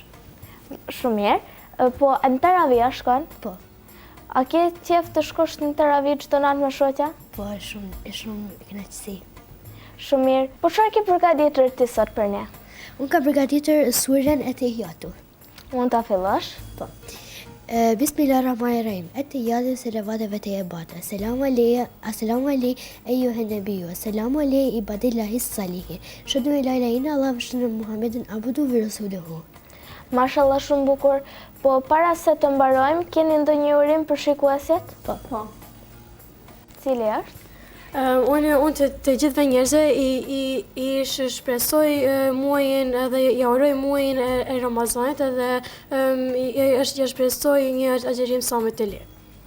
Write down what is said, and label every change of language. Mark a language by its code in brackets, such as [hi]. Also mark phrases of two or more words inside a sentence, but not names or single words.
[sq] Shumë mirë. Po në Taravih shkon? Po. A ke qef të shkosh në Taravih çdo natë me shoqja? Po, e shumë kënaqësi. Shumë mirë. Po çfarë ke përgatitur ti sot për ne? Unë kam përgatitur surën e Tehiyatu. Mund ta fillosh? Po. [ar] بسم الله الرحمن الرحيم التحيات الصلوات والطيبات. السلام عليه أيها النبي. السلام عليه عباد الله الصالحين أشهد أن لا إله إلا الله وأشهد أن محمدا عبده ورسوله. [sq] Mashallah, shumë bukur. Po para se të mbarojmë, keni ndonjë urim për shikuesit? Po. Cili është? Unë të gjithëve njerëzve i shpresoj muajin edhe i uroj muajin e Ramazanit edhe i shpresoj një agjerim sa më të lirë.